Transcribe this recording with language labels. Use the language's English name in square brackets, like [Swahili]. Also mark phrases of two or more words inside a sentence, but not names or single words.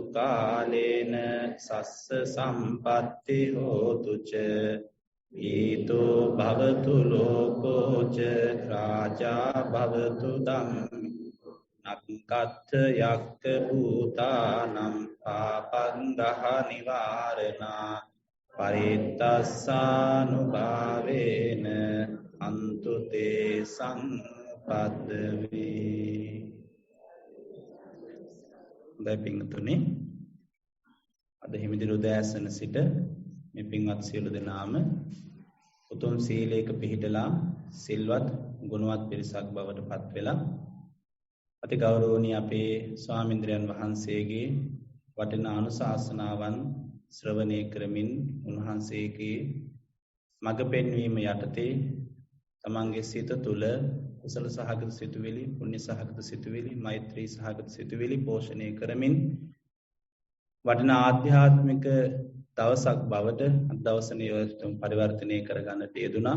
[Pali] කාලේන සස්ස සම්පත්ති හෝතු ච ඊතෝ භවතු ලෝකෝ ච රාජා භවතු ධම්මි නක්කත්ථ යක්ඛ භූතානම් පාපංගහ නිවාරණා පරිත්තස්සානුභාවේන අන්තු තේ සංපද්දවේ. [Sinhala] දෙපින්තුනි අද හිමිදිරි උදෑසන සිට මේ පින්වත් සියලු දෙනාම උතුම් සීලයක පිහිටලා සිල්වත් ගුණවත් පිරිසක් බවට පත් වෙලා අති ගෞරවනීය අපේ ස්වාමීන්ද්‍රයන් වහන්සේගේ වටිනා අනුශාසනාවන් ශ්‍රවණය කරමින් උන්වහන්සේගේ මඟ පෙන්වීම යටතේ තමන්ගේ සිත තුළ කුසල සහගත සිතුවිලි, පුණ්‍ය සහගත සිතුවිලි, මෛත්‍රී සහගත සිතුවිලි පෝෂණය කරමින් වටිනා ආධ්‍යාත්මික දවසක් බවට අද දවස නියෝජිතව පරිවර්තනය කරගන්නට යෙදුණා.